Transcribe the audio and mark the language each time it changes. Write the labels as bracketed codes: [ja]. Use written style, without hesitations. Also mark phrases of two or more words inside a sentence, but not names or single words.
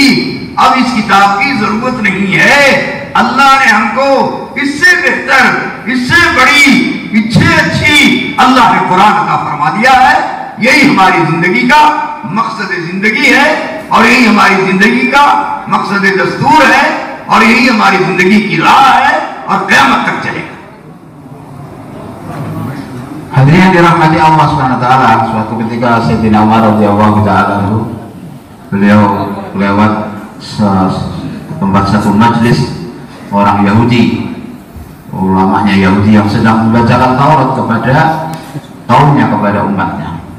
[ur] اب اس کتاب کی ضرورت نہیں ہے. اللہ نے ہم کو اس سے بہتر اس سے بڑی اس سے اچھی اللہ نے قرآن عطا فرما دیا ہے. یہی ہماری زندگی کا مقصد زندگی ہے اور یہی ہماری زندگی کا مقصد دستور ہے اور یہی ہماری زندگی کی راہ ہے اور قیامت تک چلے گا. [id] Hadirin yang dirahmati Allah SWT, suatu ketika Sayyidina Umar [ar] رضي الله تعالى عنه [id] beliau lewat tempat satu majlis orang Yahudi, ulamanya Yahudi yang sedang membacakan Taurat kepada kaumnya, kepada umatnya.